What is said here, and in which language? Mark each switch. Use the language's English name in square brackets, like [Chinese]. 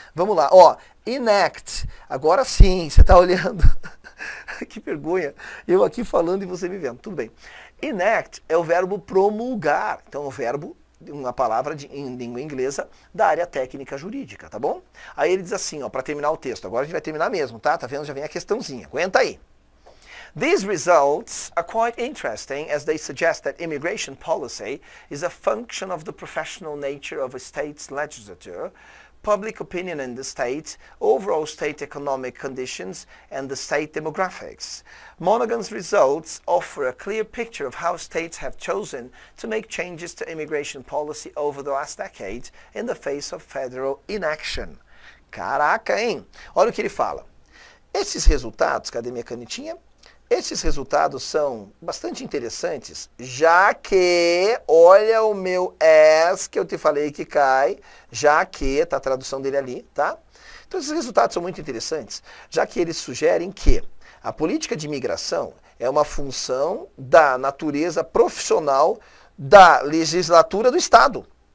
[Portuguese] Vamos lá, ó, enact, agora sim, você está olhando, que vergonha, eu aqui falando e você me vendo, tudo bem. Enact é o verbo promulgar, então é o verbo, uma palavra em língua inglesa da área técnica jurídica, tá bom? Aí ele diz assim, ó, para terminar o texto, agora a gente vai terminar mesmo, tá? Tá vendo? Já vem a questãozinha, aguenta aí. [English] These results are quite interesting as they suggest that immigration policy is a function of the professional nature of a state's legislature, public opinion in the state, overall state economic conditions, and the state demographics. Monaghan's results offer a clear picture of how states have chosen to make changes to immigration policy over the last decade in the face of federal inaction. [Portuguese] Caraca, hein? Olha o que ele fala. Esses resultados, cadê minha canetinha? Esses resultados são bastante interessantes, já que, olha o meu as que eu te falei que cai, já que, tá a tradução dele ali, tá? Então esses resultados são muito interessantes, já que eles sugerem que a política de imigração é uma função da natureza profissional da legislatura do Estado.